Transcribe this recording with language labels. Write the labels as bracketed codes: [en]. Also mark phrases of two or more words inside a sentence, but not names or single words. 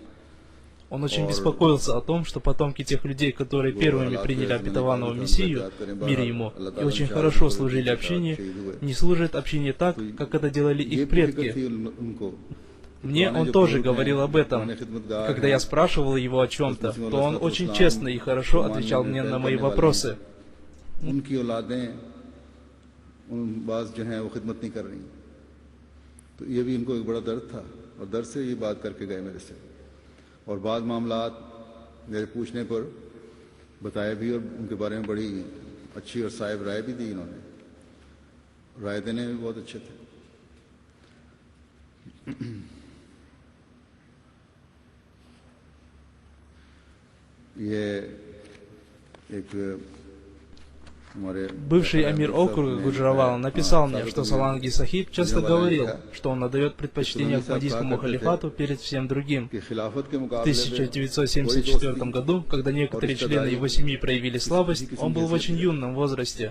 [ru] Он очень беспокоился о том, что потомки тех людей, которые первыми приняли обетованного Мессию, мир ему, и очень хорошо служили общине, не служат общине так, как это делали их предки. Мне он тоже говорил об этом. Когда я спрашивал его о чем-то, то он очень честно и хорошо отвечал мне на мои вопросы. [ur] اور بعض معاملات میرے پوچھنے پر بتائے بھی اور ان کے بارے میں بڑی اچھی اور صائب رائے بھی دی انہوں نے. رائے دینے میں بہت اچھے تھے. یہ ایک [ru] Бывший амир округа Гуджаравала написал мне, что Саланги Сахиб часто говорил, что он отдает предпочтение Ахмадийскому халифату перед всем другим. В 1974 году, когда некоторые члены его семьи проявили слабость, он был в очень юном возрасте.